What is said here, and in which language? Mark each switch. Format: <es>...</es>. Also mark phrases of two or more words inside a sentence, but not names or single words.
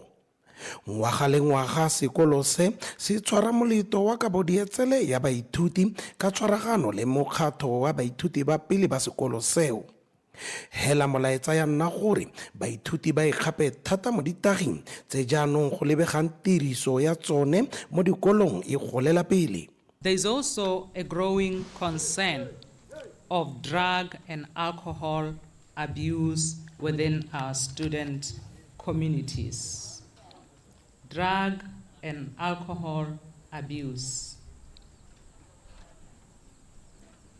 <tn>Ngwaga le ngwaga sekolo se tshwara moletlo wa kabodietsele ya baithuti ka tshwaragano le mokgatlho wa baithuti ba pele ba sekolo seo. Hela molaetsa ya nna gore baithuti ba ikgape thata mo ditaging tse jaanong go lebegang tiriso ya tsone mo dikolong e golela pele.</tn> <en>There is also a growing concern of drug and alcohol abuse within our student communities. Drug and alcohol abuse.</en>